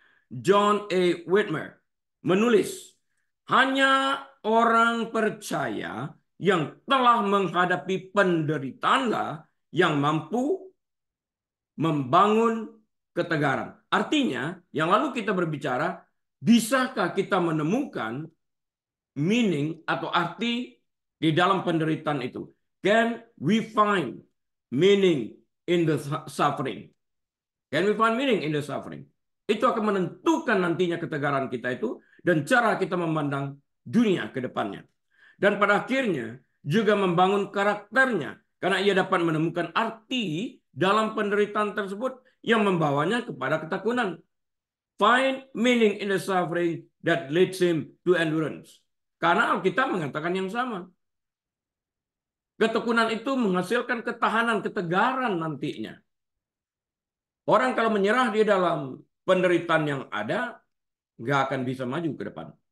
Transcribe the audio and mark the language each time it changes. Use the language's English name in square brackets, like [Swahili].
[Indonesian] John A. Whitmer menulis, hanya orang percaya yang telah menghadapi penderitaan yang mampu membangun ketegaran. Artinya, yang lalu kita berbicara, bisakah kita menemukan meaning atau arti di dalam penderitaan itu? [English] Can we find meaning in the suffering? Can we find meaning in the suffering? [Indonesian] Itu akan menentukan nantinya ketegaran kita itu dan cara kita memandang dunia ke depannya. Dan pada akhirnya juga membangun karakternya karena ia dapat menemukan arti dalam penderitaan tersebut yang membawanya kepada ketekunan. [English] Find meaning in the suffering that leads him to endurance. [Indonesian] Karena Alkitab mengatakan yang sama. Ketekunan itu menghasilkan ketahanan, ketegaran nantinya. Orang kalau menyerah di dalam penderitaan yang ada, nggak akan bisa maju ke depan.